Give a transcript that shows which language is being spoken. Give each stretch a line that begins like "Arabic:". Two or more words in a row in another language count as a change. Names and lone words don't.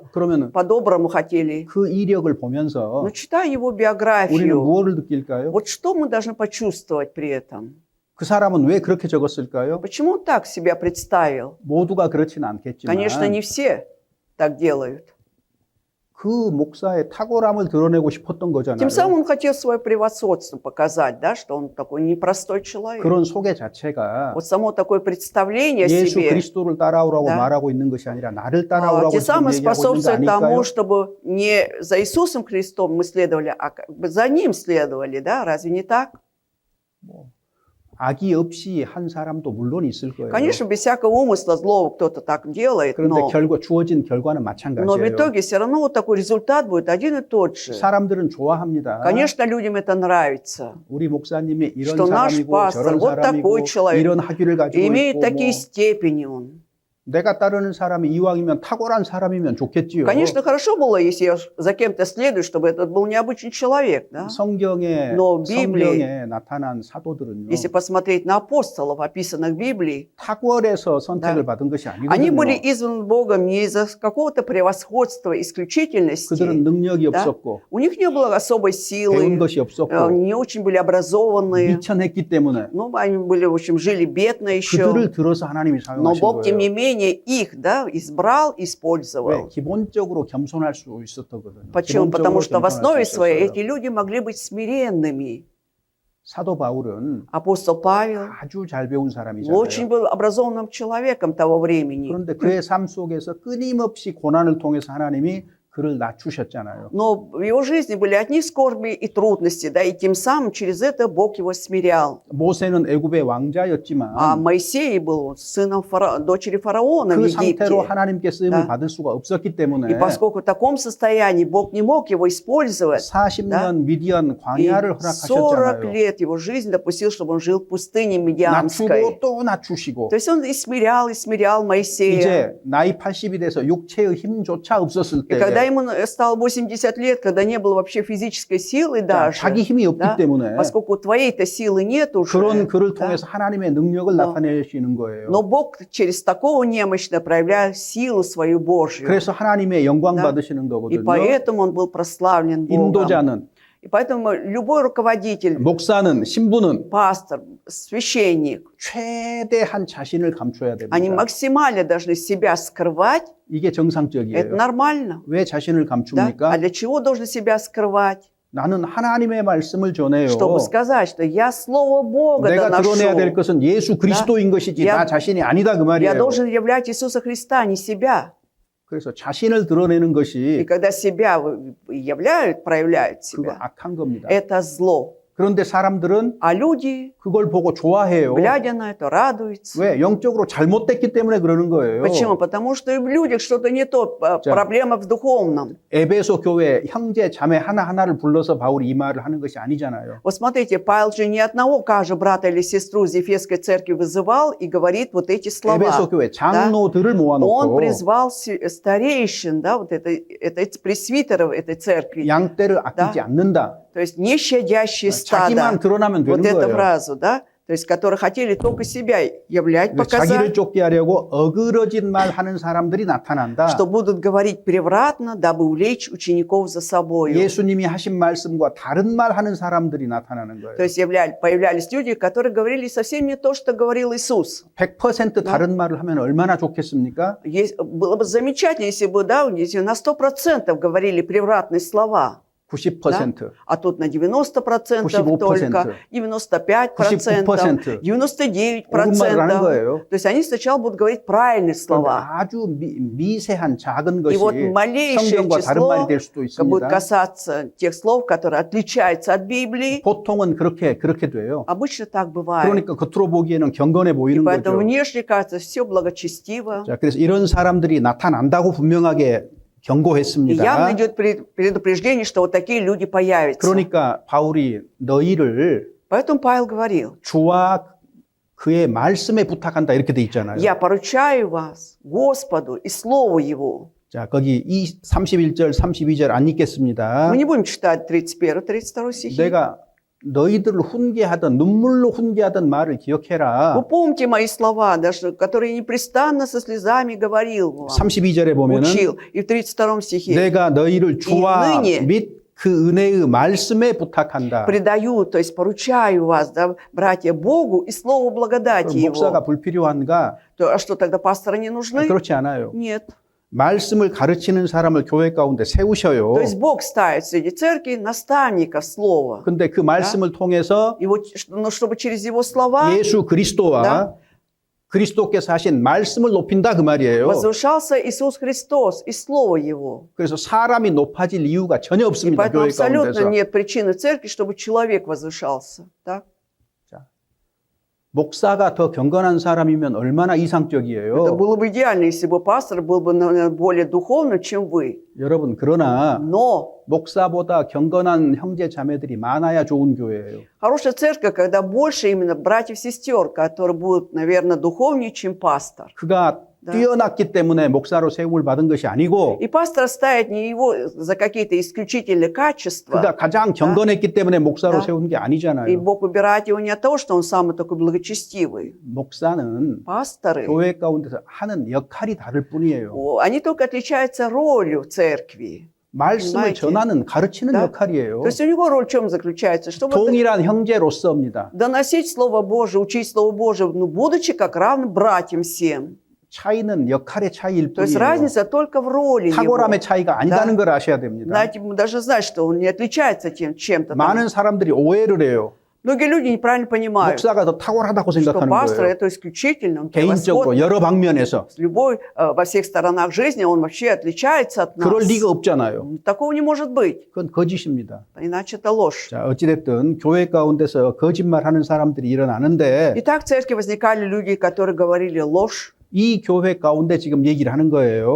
Korean: 그러면
Russian: по-доброму хотели.
Korean: 그 이력을 보면서
Russian: Но читая его
Korean: 우리는
Russian: биографию,
Korean: 무엇을 느낄까요?
Russian: вот что мы должны почувствовать при этом?
Korean: 그 사람은 왜 그렇게 적었을까요?
Russian: Почему он так себя представил?
Korean: 모두가 그렇지는 않겠지만
Russian: Конечно, не все так делают.
Korean: 그 목사의 탁월함을 드러내고 싶었던 거잖아요.
Russian: Тем самым он хотел свое превосходство показать, да, что он такой непростой человек.
Korean: 그런 소개 자체가
Russian: Вот само такое представление о
Korean: 예수
Russian: себе,
Korean: 그리스도를 따라오라고
Russian: Да.
Korean: 말하고 있는 것이 아니라 나를 따라오라고
Russian: те
Korean: 지금
Russian: самые
Korean: 얘기하고 있는 거
Russian: способствуют тому,
Korean: 아닐까요?
Russian: чтобы не за Иисусом Христом мы следовали, а как бы за Ним следовали, да? Разве не так?
Korean: 악이 없이 한 사람도 물론 있을 거예요.
Russian: Конечно, без всякого умысла злого кто-то так делает,
Korean: 그런데
Russian: но
Korean: 주어진 결과는
Russian: в
Korean: 마찬가지예요.
Russian: итоге все равно вот такой результат будет один и тот же.
Korean: 사람들은 좋아합니다.
Russian: Конечно, людям это нравится.
Korean: 우리 목사님이 이런
Russian: что наш
Korean: 사람이고
Russian: пастор
Korean: 저런
Russian: вот
Korean: 사람이고
Russian: такой человек,
Korean: 이런 학위를 가지고
Russian: имеет
Korean: 있고
Russian: такие
Korean: 뭐
Russian: степени он.
Korean: 내가 따르는 사람이 이왕이면 탁월한 사람이면 좋겠지요.
Russian: Конечно, хорошо было, если я за кем-то следую, чтобы этот был необычный человек, да?
Korean: 성경에
Russian: Но Библии-
Korean: 성경에 나타난 사도들은요.
Russian: Если посмотреть на апостолов, описанных в Библии,
Korean: 탁월해서 선택을
Russian: Да.
Korean: 받은 것이
Russian: они были
Korean: 아니거든요.
Russian: избраны Богом не из-за какого-то превосходства, исключительности.
Korean: 그들은 능력이
Russian: Да.
Korean: 없었고
Russian: У них не было особой
Korean: 배운
Russian: силы,
Korean: 것이 없었고
Russian: не очень были образованные.
Korean: 미천했기 때문에
Russian: Ну, они были, в общем, жили бедно еще.
Korean: 그들을 들어서 하나님이
Russian: Но
Korean: 사용하신
Russian: Бог, тем не
Korean: 거예요.
Russian: менее, их, да, избрал,
Korean: 왜?
Russian: использовал.
Korean: 기본적으로 겸손할 수 있었거든요.
Russian: Почему? Потому что в основе своей эти
Korean: 있었어요.
Russian: люди могли быть смиренными.
Korean: 사도 바울은
Russian: Апостол Павел
Korean: 아주 잘 배운 사람이잖아요.
Russian: очень был образованным человеком того времени.
Korean: 그런데 그의 삶 속에서 끊임없이 고난을 통해서 하나님이 그를 낮추셨잖아요.
Russian: Но в его жизни были одни скорби и трудности, да, и тем самым через это Бог его смирял.
Korean: 모세는 애굽의
Russian: А
Korean: 왕자였지만
Russian: Моисей был сыном дочери фараона в
Korean: 그 상태로
Russian: Египте.
Korean: 하나님께 쓰임을
Russian: Да.
Korean: 받을 수가 없었기 때문에
Russian: И поскольку в таком состоянии Бог не мог его использовать,
Korean: 40년 미디안
Russian: и
Korean: 광야를
Russian: 40
Korean: 허락하셨잖아요.
Russian: лет его жизнь допустил, чтобы он жил в пустыне Медиамской.
Korean: 낮추고 또 낮추시고
Russian: То есть он и смирял Моисея.
Korean: 이제 나이 80이 돼서 육체의 힘조차 없었을
Russian: И когда
Korean: 때
Russian: ему стало 80 лет, когда не было вообще физической силы даже,
Korean: 자기 힘이 없기
Russian: да,
Korean: 때문에
Russian: поскольку твоей-то силы нет уже,
Korean: 그런 그를
Russian: да,
Korean: 통해서 하나님의 능력을
Russian: Но-
Korean: 나타내시는 거예요.
Russian: но Бог через такого немощного проявляет силу свою Божью.
Korean: 그래서 하나님의 영광
Russian: Да.
Korean: 받으시는
Russian: И
Korean: 거거든요.
Russian: поэтому он был прославлен Богом.
Korean: 인도자는,
Russian: И поэтому любой руководитель,
Korean: 목사는, 신부는
Russian: пастор, священник,
Korean: 최대한 자신을 감춰야
Russian: они
Korean: 됩니다.
Russian: максимально должны себя скрывать.
Korean: 이게
Russian: Это
Korean: 정상적이에요.
Russian: нормально.
Korean: 왜 자신을
Russian: Да?
Korean: 감춥니까?
Russian: А для чего должны себя скрывать?
Korean: 나는 하나님의 말씀을 전해요.
Russian: чтобы сказать, что я Слово Бога
Korean: 내가 드러내야 될
Russian: доношу.
Korean: 것은 예수 그리스도인 것이지 야- 나 자신이 아니다 그
Russian: Я
Korean: 말이에요.
Russian: должен являть Иисуса Христа, не себя.
Korean: 그래서 자신을 드러내는
Russian: И
Korean: 것이
Russian: когда себя являют, проявляют
Korean: 그거
Russian: себя,
Korean: 악한 겁니다.
Russian: это зло.
Korean: 그런데 사람들은
Russian: А люди,
Korean: 그걸 보고 좋아해요.
Russian: глядя на это, радуются.
Korean: 왜? 영적으로 잘못됐기 때문에 그러는 거예요.
Russian: Почему? Потому что и в людях что-то не то, проблема в духовном.
Korean: 에베소 교회 형제 자매 하나하나를 불러서 바울이 이 말을 하는 것이 아니잖아요.
Russian: Вот смотрите, Павел же ни одного каждого брата или сестру из Ефесской церкви вызывал и говорит вот эти слова.
Korean: 에베소 교회 장로들을
Russian: Он
Korean: 모아놓고
Russian: призвал старейшин, да, вот это пресвитеров этой церкви.
Korean: 양떼를 아끼지 않는다.
Russian: То есть не щадящие
Korean: 자기만
Russian: стада.
Korean: 드러나면
Russian: Вот
Korean: 되는
Russian: эту
Korean: 거예요.
Russian: фразу, да? То есть, которые хотели только себя являть,
Korean: 그러니까 자기를
Russian: показать,
Korean: 쫓게 하려고 어그러진 말 하는 사람들이 나타난다.
Russian: что будут говорить превратно, дабы увлечь учеников за собой.
Korean: 예수님이 하신 말씀과 다른 말 하는 사람들이 나타나는 거예요.
Russian: То есть появлялись люди, которые говорили совсем не то, что говорил Иисус.
Korean: 100% 다른 말을 하면 얼마나 좋겠습니까?
Russian: Было бы замечательно, если бы, да, если на 100% говорили превратные слова. 90%. А тут на 90% 95%, только, 95%, 99%. 99%.
Korean: 하는 거예요.
Russian: То есть они сначала будут говорить правильные
Korean: 그런데
Russian: слова.
Korean: 아주 미세한 작은
Russian: И
Korean: 것이
Russian: вот малейшее
Korean: 성경과 다른 말이
Russian: число
Korean: 될 수도
Russian: будет
Korean: 있습니다.
Russian: касаться тех слов, которые отличаются от Библии.
Korean: 보통은 그렇게 돼요.
Russian: Обычно так бывает.
Korean: 그러니까 겉으로 보기에는 경건해
Russian: И
Korean: 보이는
Russian: поэтому
Korean: 거죠.
Russian: внешне кажется все благочестиво.
Korean: 자, 그래서 이런 사람들이 나타난다고 분명하게
Russian: И
Korean: 경고했습니다.
Russian: явно идет предупреждение, что вот такие люди появятся.
Korean: 그러니까 바울이 너희를
Russian: Поэтому Павел говорил,
Korean: 주와 그의 말씀에 부탁한다 이렇게 돼 있잖아요.
Russian: я поручаю вас Господу и Слову Его.
Korean: 자, 거기 31절, 32절 안 읽겠습니다.
Russian: Мы не будем читать 31, 32 стихи.
Korean: 내가 너희들을 훈계하던 눈물로 훈계하던 말을 기억해라.
Russian: Вы помните мои слова, даже, которые непрестанно со слезами говорил вам,
Korean: 32절에 보면은
Russian: учил. И в 32 стихе
Korean: 내가 너희를 주와
Russian: ныне
Korean: 및 그 은혜의 말씀에 부탁한다.
Russian: предаю, то есть поручаю вас, да, братья, Богу и Слову благодати
Korean: 목사가
Russian: Его.
Korean: 불필요한가?
Russian: А что, тогда пасторы не нужны?
Korean: 그렇지 않아요.
Russian: Нет.
Korean: 말씀을 가르치는 사람을 교회 가운데 세우셔요.
Russian: То есть Бог ставит среди церкви наставника Слова.
Korean: 근데 그 말씀을 통해서
Russian: И вот, ну, чтобы через Его слова
Korean: 예수 그리스도와
Russian: Да.
Korean: 그리스도께서 하신 말씀을 높인다 그 말이에요.
Russian: возвышался Иисус Христос и Слово Его.
Korean: 그래서 사람이 높아질 이유가 전혀
Russian: И
Korean: 없습니다.
Russian: поэтому
Korean: 교회
Russian: абсолютно
Korean: 가운데서.
Russian: нет причины в церкви, чтобы человек возвышался. Так?
Korean: 목사가 더 경건한 사람이면 얼마나
Russian: Это
Korean: 이상적이에요.
Russian: было бы идеально, если бы пастор был бы наверное, более духовным, чем вы.
Korean: 여러분 그러나
Russian: Но
Korean: 목사보다 경건한 형제 자매들이 많아야 좋은 교회예요.
Russian: хорошая церковь, когда больше именно братьев-сестер, которые будут, наверное, духовнее, чем пастор.
Korean: 그가
Russian: Да.
Korean: 뛰어났기 때문에 목사로 세움을 받은 것이 아니고
Russian: И пастор ставит не его за какие-то исключительные качества,
Korean: 그가 가장 경건했기 때문에 목사로
Russian: Да.
Korean: 세운 게
Russian: и
Korean: 아니잖아요.
Russian: Бог выбирает его не от того, что он самый такой благочестивый.
Korean: 목사는
Russian: Пасторы,
Korean: 교회 가운데서 하는 역할이 다를 뿐이에요.
Russian: они только отличаются ролью в церкви.
Korean: 말씀을
Russian: Понимаете?
Korean: 전하는 가르치는
Russian: Да.
Korean: 역할이에요.
Russian: То есть у него роль в чем заключается? Чтобы
Korean: 동일한 형제로서입니다.
Russian: доносить Слово Божие, учить Слово Божие, ну, будучи как равным братьям всем.
Korean: 차이는 역할의 차이일
Russian: То есть
Korean: 뿐이에요.
Russian: разница только в роли его.
Korean: 탁월함의 차이가 아니다는
Russian: Да.
Korean: 걸 아셔야 됩니다.
Russian: Знаете, мы должны знать, что он не отличается чем-то. там.
Korean: 많은 사람들이 오해를 해요.
Russian: Многие люди неправильно понимают,
Korean: 목사가 더 탁월하다고
Russian: что
Korean: 생각하는
Russian: пастор
Korean: 거예요.
Russian: это исключительно, он
Korean: 개인적으로
Russian: превосходный.
Korean: 여러 방면에서.
Russian: С любой, во всех сторонах жизни он вообще отличается от нас.
Korean: 그럴 리가 없잖아요.
Russian: Такого не может быть,
Korean: 그건 거짓입니다.
Russian: иначе это ложь.
Korean: 자, 어찌됐든 교회 가운데서 거짓말하는 사람들이 일어나는데
Russian: Итак, в церкви возникали люди, которые говорили ложь.
Korean: 이 교회 가운데 지금 얘기를 하는 거예요.